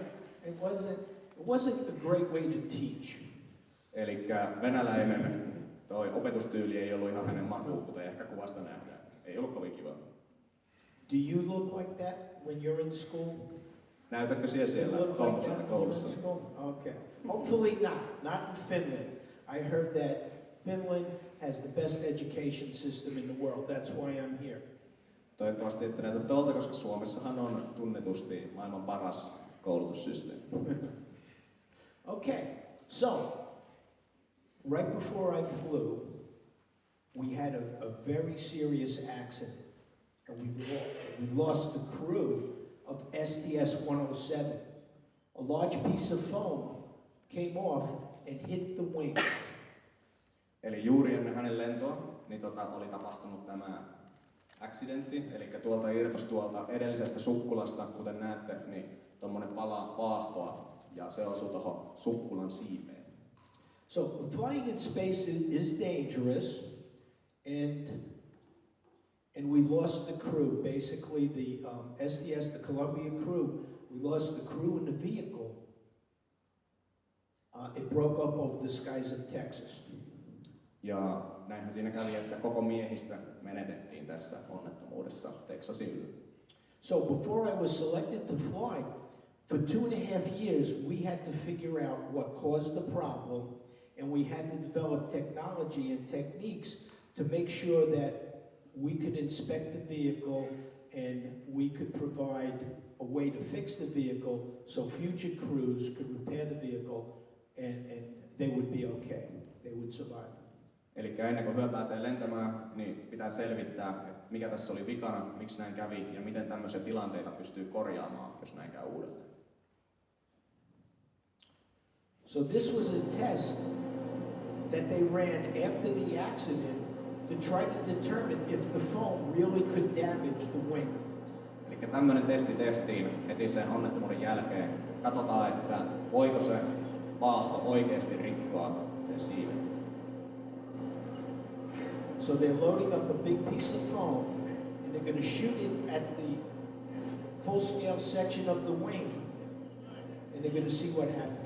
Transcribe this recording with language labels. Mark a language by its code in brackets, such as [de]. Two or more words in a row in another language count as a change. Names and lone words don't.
[en] It wasn't a great way to teach. [fi] Eli venäläinen toi opetustyyli ei ollut ihan hänen makuun, kuten ehkä kuvasta nähdään. Ei ollut kovin kiva. [en] Do you look like that when you're in school? [fi] Näytätkö siellä tuommoiselta koulussa? [en] Okay. Hopefully not in Finland. I heard that Finland has the best education system in the world. That's why I'm here. [fi] Toivottavasti ette näytä tuolta, koska Suomessahan on tunnetusti maailman paras koulutussysteemi. [en] Okay, so right before I flew, we had a very serious accident, and we lost the crew of STS-107. A large piece of foam came off and hit the wing. [fi] Eli juuri ennen hänen lentoa niin oli tapahtunut tämä accidentti, eli tuolta irtosi tuolta edellisestä sukkulasta, kuten näette, niin tuommoinen pala vaahtoa ja se osui tuohon sukkulan siipeen. [en] So flying in space is dangerous, and we lost the crew. Basically, the STS, the Columbia crew, we lost the crew in the vehicle. It broke up over the skies of Texas. [fi] Ja näinhän siinä kävi, että koko miehistö menetettiin tässä onnettomuudessa Texasin yllä. [en] So before I was selected to fly, for 2.5 years we had to figure out what caused the problem, and we had to develop technology and techniques to make sure that we could inspect the vehicle and we could provide a way to fix the vehicle so future crews could repair the vehicle and they would be okay. They would survive. [fi] Eli ennen kuin hyö pääsee lentämään, niin pitää selvittää, että mikä tässä oli vikana, miksi näin kävi ja miten tämmöisiä tilanteita pystyy korjaamaan, jos näin käy uudelleen. [en] So this was a test that they ran after the accident to try to determine if the foam really could damage the wing. [fi] Eli tämmöinen testi tehtiin heti sen onnettomuuden jälkeen. Katsotaan, että voiko se vaahto oikeasti rikkoa sen siiven. [en] So they're loading up a big piece of foam, and they're going to shoot it at the full-scale section of the wing, and they're going to see what happens.